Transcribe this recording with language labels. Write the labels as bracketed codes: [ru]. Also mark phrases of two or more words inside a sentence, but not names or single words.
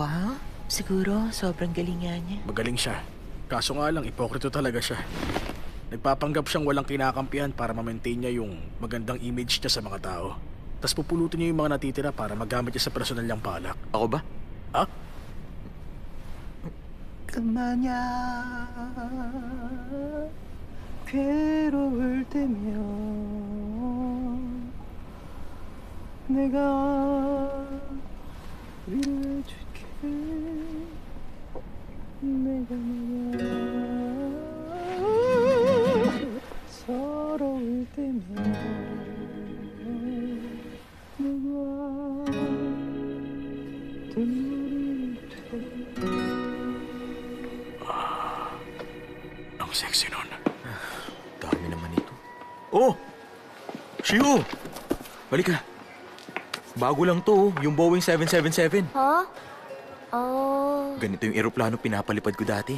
[tl] Wow, siguro sobrang galing nga niya. Magaling siya. Kaso nga lang, ipokrito talaga siya. Nagpapanggap siyang walang kinakampihan para ma-maintain niya yung magandang image niya sa mga tao. Tapos pupulutin niya yung mga natitira para magamit niya sa personal niyang palak. Ako ba? Ha? [ko] 그만야 괴로울 때면 내가 위로해줄게 내가 서러울 때면 누가 눈물이 돼 [tl] Ang sexy nun. Dami naman ito. Oh! Shiho! Balik ka. Bago lang to, yung Boeing 777. Ha? Oh, Ganito yung eroplano pinapalipad ko dati.